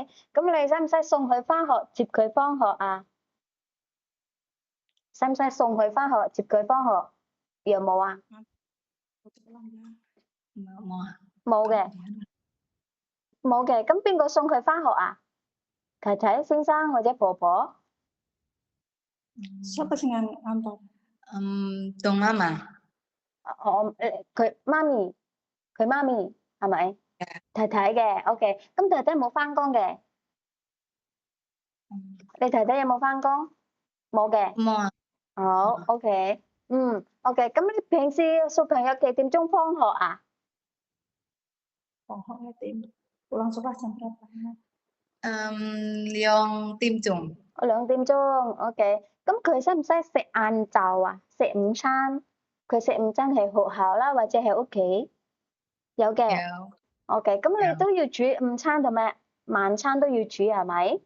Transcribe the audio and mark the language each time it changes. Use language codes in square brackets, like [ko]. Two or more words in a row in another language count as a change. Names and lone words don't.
[yue] 咁你使唔使送佢翻學，接佢放學啊？使唔使送佢翻學，接佢放學？有冇啊？冇啊，冇嘅，冇嘅。咁邊個送佢翻學啊？太太、先生或者婆婆？ [id] Siapa sih yang ngantor? Dong mama. [yue] 佢媽咪，佢媽咪係咪？太太嘅，OK。咁太太冇翻工嘅，你太太有冇翻工？冇嘅。冇啊，好，OK，OK。咁你平時小朋友幾點鐘放學啊？放學1點 [id] ，pulang sekolah jam berapa? [yue] 2點鐘。 2點鐘，OK。咁佢使唔使食晏晝啊？食午餐？佢食午餐喺學校啦，或者喺屋企？有嘅有，OK。咁你有都要煮午餐同埋晚餐都要煮係咪？